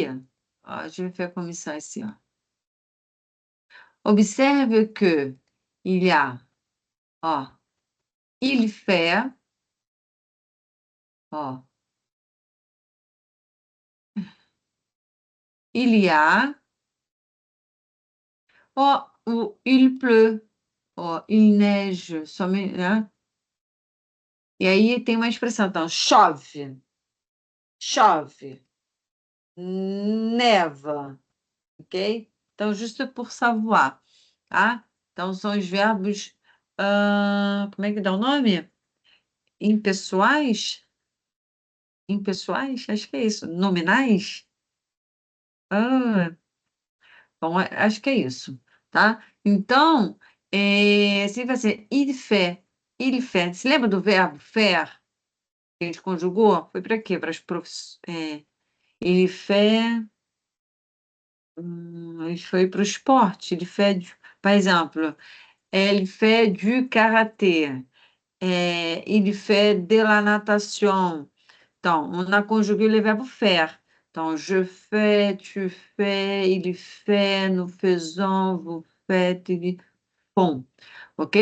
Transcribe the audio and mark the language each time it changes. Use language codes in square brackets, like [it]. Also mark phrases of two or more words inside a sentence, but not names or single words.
[fr] Ah, je vais faire comme ça ici. Observe que il y a, ah, il fait, ah, il y a, oh, ou il pleut, oh, il neige, [pt] né? E aí tem uma expressão, então, chove, chove, neva, ok? Então, justo por savoir, tá? Então, são os verbos, como é que dá o nome? Impessoais? Impessoais? Acho que é isso. Nominais? Ah, bom, acho que é isso, tá? Então, se vai ser [fr] il fait. [pt] Se lembra do verbo faire, que a gente conjugou? Foi para quê? Para as profissões. [fr] Il fait, [pt] ele foi para o esporte, ele fait, por exemplo, ele [fr] fait du karaté, il fait de la natation. Então, on a conjugué le verbe faire. Então, je fais, tu fais, il fait, nous faisons, vous faites, ils font. [pt] OK?